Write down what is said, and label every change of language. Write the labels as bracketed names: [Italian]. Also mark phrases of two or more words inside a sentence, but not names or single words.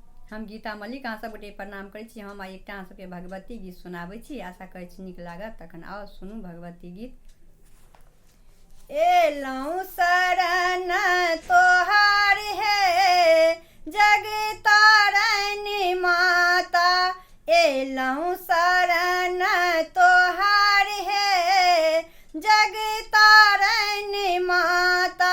[Maithili] हम गीता मलिक अहाँ सब गोटे प्रणाम करै छी। हम आइ एकटा अहाँ सबके भगवती गीत सुनाबै छी। आशा करै छी नीक लागत। तखन आओ सुनू भगवती गीत। एलौं शरण तोहार हे जग तारनी माता, एलौं शरण तोहार हे जग तारनी माता।